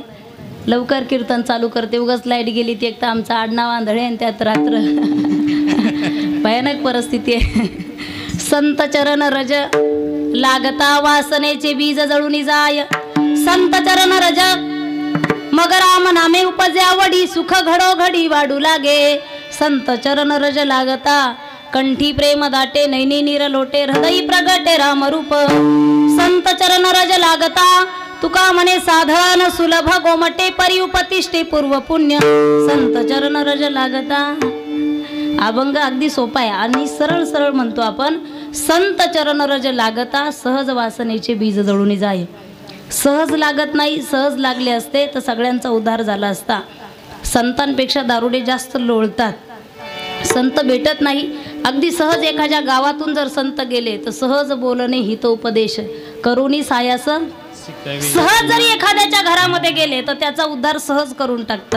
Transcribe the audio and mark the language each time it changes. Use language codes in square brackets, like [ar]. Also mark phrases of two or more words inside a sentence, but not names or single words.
[mr] लवकर कीर्तन चालू करते. उगाच लाईट गेली ती एक तर आमचा आडनाव आंधळे आणि त्यात रात्र. भयानक परिस्थिती आहे. संत चरण रज लागता वासनेचे बीज जळून जाय. संत चरण रज मग राम नामे उपजे आवडी. सुख घडोघडी वाढू लागे. संत चरण रज लागता कंठी प्रेम दाटे. नैनी नीर लोटे हृदयी प्रगटे रामरूप. संत चरण रज लागता तुका म्हणे साधन सुलभ गोमटे. परी उपतिष्ठे पूर्व पुण्य. संत चरण रज लागता. अभंग अगदी सोपा आहे आणि सरळ सरळ म्हणतो आपण. संत चरण रज लागता सहज वासनेचे बीज जळून जाय. सहज लागत नाही, सहज लागले असते तर सगळ्यांचा उद्धार झाला असता. संतांपेक्षा दारुडे जास्त लोळतात. संत भेटत नाही, अगदी सहज एखाद्या गावातून जर संत गेले तर सहज बोलणे हितोपदेश करुणी सायास, सहज जरी एखाद्याच्या घरामध्ये गेले तर त्याचा उद्धार सहज करून टाकतात.